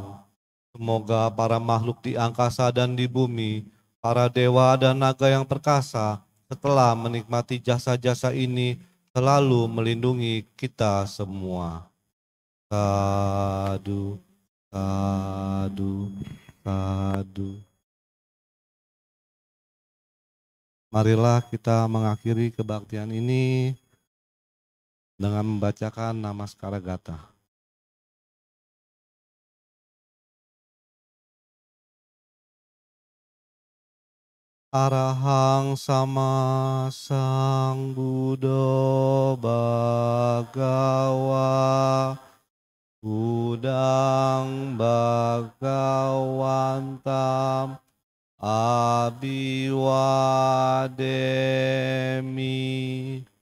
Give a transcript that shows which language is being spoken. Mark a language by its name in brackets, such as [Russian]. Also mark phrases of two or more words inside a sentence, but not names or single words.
[Indonesian] Semoga para makhluk di angkasa dan di bumi, para dewa dan naga yang perkasa, setelah menikmati jasa-jasa ini, selalu melindungi kita semua. [Pali] Sadu, sadu, sadu. [Indonesian] Marilah kita mengakhiri kebaktian ini dengan membacakan Namaskara Gatha. [Pali] Arahang sama sang Buddha Bhagawa Budang Bhagawantam Abiwademi.